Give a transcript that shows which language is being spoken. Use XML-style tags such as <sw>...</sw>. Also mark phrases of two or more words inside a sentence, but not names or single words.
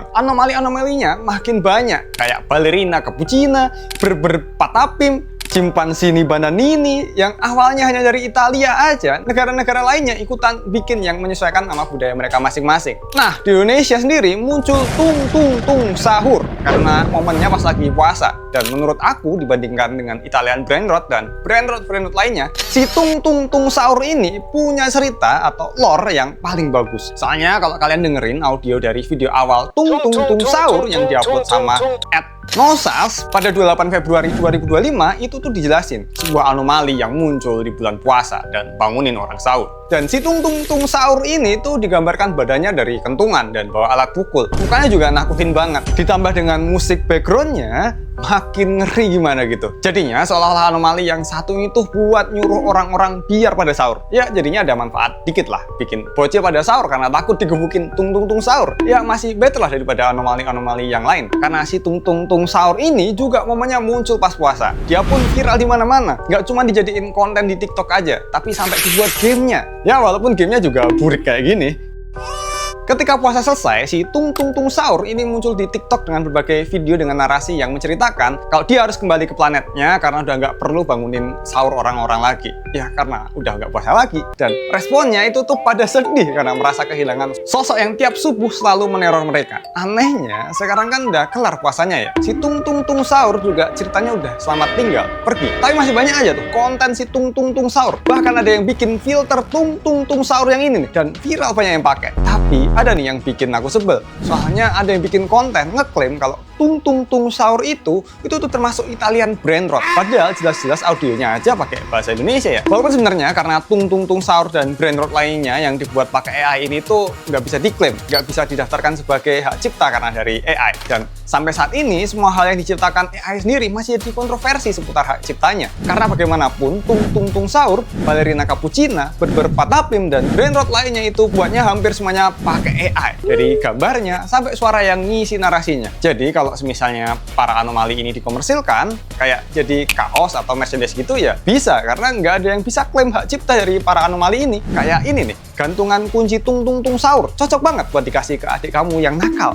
<id>Anomali-anomalinya makin banyak, kayak balerina cappuccina, patapim, Cimpansini Bananini, yang awalnya hanya dari Italia aja, negara-negara lainnya ikutan bikin yang menyesuaikan sama budaya mereka masing-masing. Nah, di Indonesia sendiri muncul tung tung tung sahur karena momennya pas lagi puasa. Dan menurut aku, dibandingkan dengan Italian</id> <en>brain rot</en> <id>dan brain rot lainnya, si tung tung tung sahur ini punya cerita atau lore yang paling bagus. Soalnya kalau kalian dengerin audio dari video awal tung tung tung sahur yang diupload sama @nosas pada 28 Februari 2025, itu tuh dijelasin sebuah anomali yang muncul di bulan puasa dan bangunin orang sahur. Dan si tung tung tung sahur ini tuh digambarkan badannya dari kentungan dan bawa alat pukul. Mukanya juga nakutin banget. Ditambah dengan musik backgroundnya, makin ngeri gimana gitu. Jadinya seolah-olah anomali yang satu ini tuh buat nyuruh orang-orang biar pada sahur. Ya jadinya ada manfaat dikit lah. Bikin bocil pada sahur karena takut digebukin tung tung tung sahur. Ya masih better lah daripada anomali-anomali yang lain. Karena si tung tung tung sahur ini juga momennya muncul pas puasa. Dia pun viral di mana-mana. Nggak cuma dijadiin konten di TikTok aja, tapi sampai dibuat gamenya. Ya walaupun gamenya juga burik kayak gini. Ketika puasa selesai, si tung tung tung sahur ini muncul di TikTok dengan berbagai video dengan narasi yang menceritakan kalau dia harus kembali ke planetnya karena udah nggak perlu bangunin sahur orang-orang lagi. Ya karena udah nggak puasa lagi. Dan responnya itu tuh pada sedih karena merasa kehilangan sosok yang tiap subuh selalu meneror mereka. Anehnya, sekarang kan udah kelar puasanya ya. Si tung tung tung sahur juga ceritanya udah selamat tinggal, pergi. Tapi masih banyak aja tuh konten si tung tung tung sahur. Bahkan ada yang bikin filter tung tung tung sahur yang ini nih. Dan viral banyak yang pakai. Tapi ada nih yang bikin aku sebel. Soalnya ada yang bikin konten ngeklaim kalau tung tung tung sahur itu tuh termasuk Italian brain rot. Padahal jelas-jelas audionya aja pakai bahasa Indonesia ya. Walaupun sebenarnya karena tung tung tung sahur dan</id> <en>brain rot</en> <id>lainnya yang dibuat pakai AI ini tuh nggak bisa diklaim, nggak bisa didaftarkan sebagai hak cipta karena dari AI. Dan sampai saat ini semua hal yang diciptakan AI sendiri masih jadi kontroversi seputar hak ciptanya. Karena bagaimanapun tung tung tung sahur, balerina cappuccina, patapim dan</id> <en>brain rot</en> <id>lainnya itu buatnya hampir semuanya pakai AI. Dari gambarnya sampai suara yang ngisi narasinya. Jadi kalau misalnya para anomali ini dikomersilkan kayak jadi kaos atau Mercedes gitu ya bisa, karena nggak ada yang bisa klaim hak cipta dari para anomali ini. Kayak ini nih, gantungan kunci tung tung tung sahur, cocok banget buat dikasih ke adik kamu yang nakal.</id>